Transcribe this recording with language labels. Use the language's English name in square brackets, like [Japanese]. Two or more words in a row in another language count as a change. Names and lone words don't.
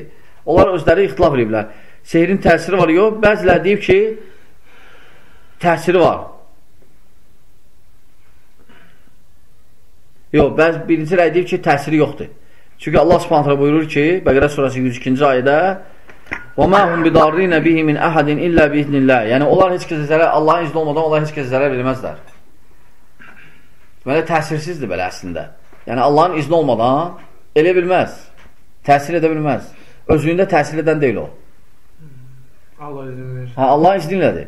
[Azerbaijani] Onlar özləri ixtilaf ediblər. Sehirin təsiri var, yox. Bəzilər deyib ki, təsiri var. Yox, birinci rəy deyib ki, təsiri yoxdur. Çünki Allah Subhanahu buyurur ki, Bəqərə surəsi 102-ci ayədə [Arabic] وَمَا هُمْ بِدَارِّينَ بِهِ مِنْ أَحَدٍ إِلَّا بِإِذْنِ اللّٰهِ [Azerbaijani] Yəni, onlar heç kəsə zərər, Allahın izni olmadan onlar heç kəsə zərər verməzlər. Deməli, təsirsizdir belə əslində. Yəni, Allahın izni olmadan elə bilməz, təsir edə bilməz. Özlüyündə təsir edən deyil o. Allah izin verir. Allahın izni ilədir.